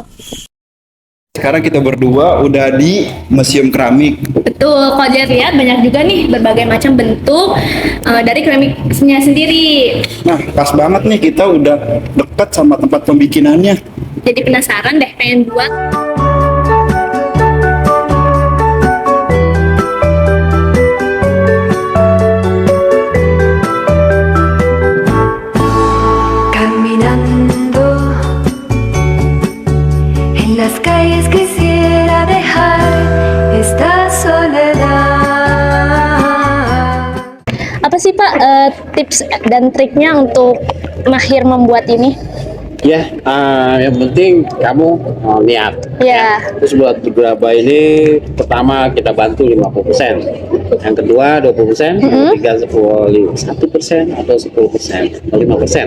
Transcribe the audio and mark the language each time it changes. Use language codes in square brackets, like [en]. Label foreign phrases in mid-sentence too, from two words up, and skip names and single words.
[id] Sekarang kita berdua udah di Museum Keramik. Betul, kalau lihat banyak juga nih berbagai macam bentuk dari keramiknya sendiri. Nah, pas banget nih kita udah dekat sama tempat pembikinannya. Jadi penasaran deh, pengen buat. [es] Caminando en las calles quisiera dejar esta soledad. [id] Apa sih Pak tips dan triknya untuk mahir membuat ini? Ya, yang penting kamu niat. Ya. Terus buat gerabah ini pertama kita bantu 50%, yang kedua 20%, yang ketiga 1% atau 10% atau 5%.